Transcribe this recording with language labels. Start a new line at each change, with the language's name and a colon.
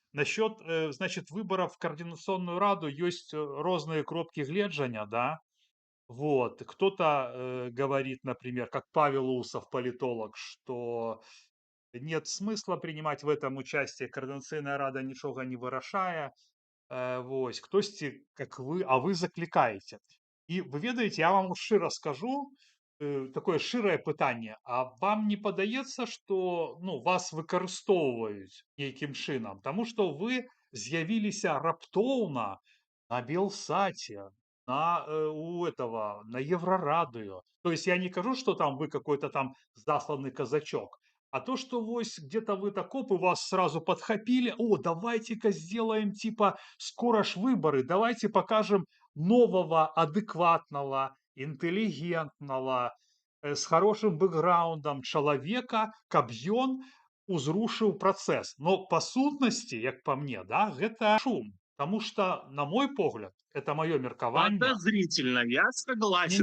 Russian: Насчет, значит, выборов в Координационную Раду есть разные
Belarusian: кропки гледжання,
Russian: да. Вот. Кто-то говорит, например, как Павел Усов, политолог, что нет смысла принимать в этом участие, Координаційна Рада ничего не вырашае. Вось. Хтосьці, как вы, а вы закликаете.
Belarusian: И вы ведаеце, я вам шчыра скажу, такое шчырае пытанне, а вам не падаецца, што ну, вас выкарыстоўваюць нейкім чынам? Таму што вы з'явіліся раптоўна на Белсате, у этого, на Еврорадио.
Russian: То есть я не кажу, что там вы какой-то там засланный казачок, а то, что вось где-то вы так оп, и вас сразу подхопили, о, давайте-ка сделаем типа скоро ж выборы, давайте покажем нового, адекватного, интеллигентного, с хорошим бэкграундом человека,
Belarusian: каб ён узрушыў працэс. Но па сутнасці, як па мне, да, гэта шум.
Russian: Потому что, на мой погляд, это мое меркаванне. Подозрительно, я согласен.